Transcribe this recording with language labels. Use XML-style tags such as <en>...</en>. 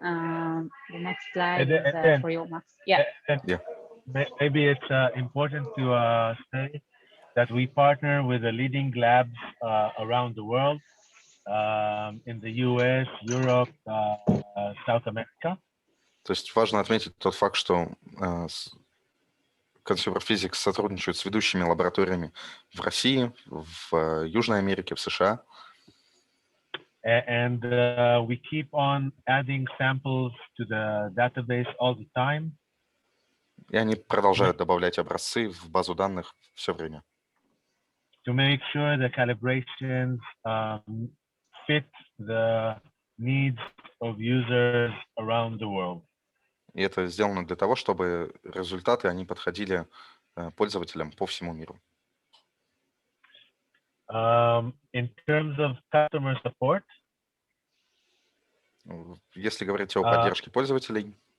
<en>The next slide is for you, Max. Yeah. Yeah. Maybe it's important to say that we partner with the leading labs around the world, in the US, Europe, South America.</en> <ru>То есть важно отметить тот факт, что Consumer Physics сотрудничает с ведущими лабораториями в России, в Южной Америке, в США.</ru> <en>And we keep on adding samples to the database all the time.</en> <ru>И они продолжают добавлять образцы в базу данных все время.</ru> <en>To make sure the calibrations fit the needs of users around the world.</en> <ru>И это сделано для того, чтобы результаты, они подходили пользователям по всему миру.</ru> <en>In terms of customer support,</en> <ru>если говорить о поддержке пользователей,</ru>